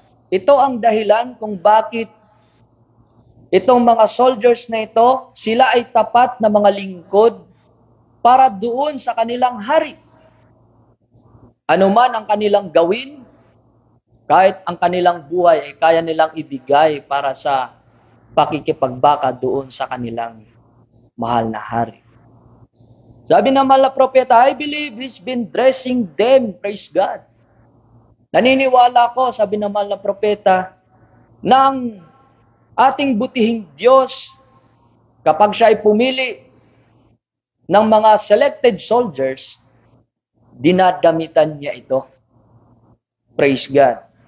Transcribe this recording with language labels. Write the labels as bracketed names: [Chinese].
[Filipino] Ito ang dahilan kung bakit itong mga soldiers na ito, sila ay tapat na mga lingkod para doon sa kanilang hari. Ano man ang kanilang gawin, kahit ang kanilang buhay ay kaya nilang ibigay para sa pakikipagbaka doon sa kanilang mahal na hari. Sabi ng mahal na propeta, [English] I believe He's been dressing them, praise God. [Filipino] Naniniwala ko, sabi ng mahal na propeta, ng ating butihing Diyos, kapag siya ay pumili ng mga selected soldiers, dinadamitan niya ito. [English] Praise God.